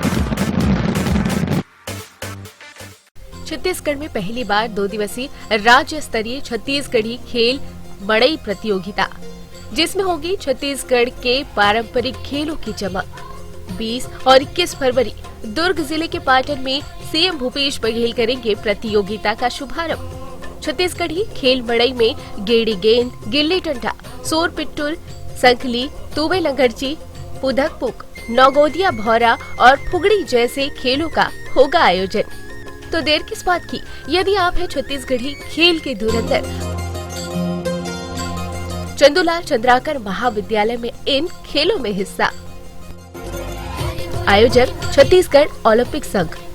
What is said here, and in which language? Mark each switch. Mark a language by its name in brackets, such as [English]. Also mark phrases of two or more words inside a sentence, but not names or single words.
[Hindi] छत्तीसगढ़ में पहली बार 2 दिवसीय राज्य स्तरीय छत्तीसगढ़ी खेल मड़ई प्रतियोगिता, जिसमें होगी छत्तीसगढ़ के पारंपरिक खेलों की चमक। 20 और 21 फरवरी दुर्ग जिले के पाटन में सीएम भूपेश बघेल करेंगे प्रतियोगिता का शुभारंभ। छत्तीसगढ़ी खेल मड़ई में गेड़ी गेंद, गिल्ली डंडा, सोर पिट्टुल, संखली, तुवे लंगड़ची, पुधक पुक, नौगोदिया भौरा और फुगड़ी जैसे खेलों का होगा आयोजन। तो देर किस बात की, यदि आप है छत्तीसगढ़ी खेल के धुरंधर, चंदूलाल चंद्राकर महाविद्यालय में इन खेलों में हिस्सा। आयोजक छत्तीसगढ़ ओलंपिक संघ।